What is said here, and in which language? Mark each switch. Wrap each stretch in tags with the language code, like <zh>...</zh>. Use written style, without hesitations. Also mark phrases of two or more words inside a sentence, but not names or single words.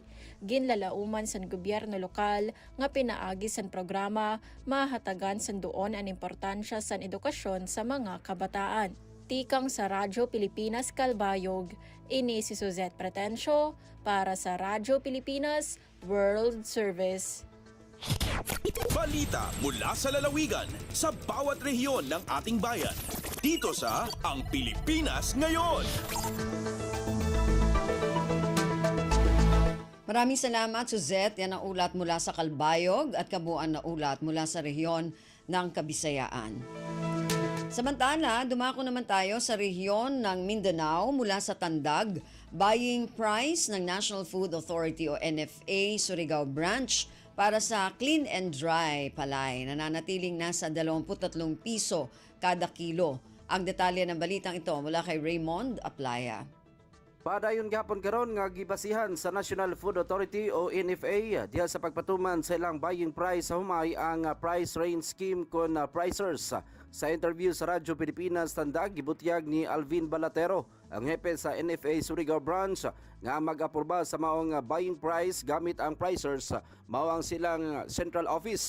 <war>Ginlalauman san gobyerno lokal nga pinaagi san programa mahatagan san duon ang importansya san edukasyon sa mga kabataan. Tikang sa Radyo Pilipinas Calbayog, ini si Suzette Pretencio para sa Radyo Pilipinas World Service.</war> <tl>Balita mula sa lalawigan sa bawat rehiyon ng ating bayan. Dito sa Ang Pilipinas Ngayon. Maraming salamat, Suzette. Yan ang ulat mula sa Calbayog at kabuuan na ulat mula sa rehiyon ng Kabisayaan. Samantala, dumako naman tayo sa rehiyon ng Mindanao mula sa Tandag. Buying price ng National Food Authority o NFA Surigao Branch para sa</tl> <en>clean and dry</en> <tl>palay nananatiling nasa 23 piso kada kilo. Ang detalye ng balitang ito mula kay Raymond Aplaya.</tl> <ceb>Padayon gapon karon nga gibasihan sa National Food Authority o NFA diha sa pagpatuman sa ilang</ceb> <en>buying price</en> <ceb>sa humay ang</ceb> <en>price range scheme</en> <ceb>kon pricers. Sa interview sa Radyo Pilipinas Tandag, gibutyag ni Alvin Balatero, ang hepe sa NFA Surigao Branch, nga mag-aproba sa maong</ceb> <en>buying price</en> <ceb>gamit ang pricers, mao ang silang</ceb> <en>central office.</en>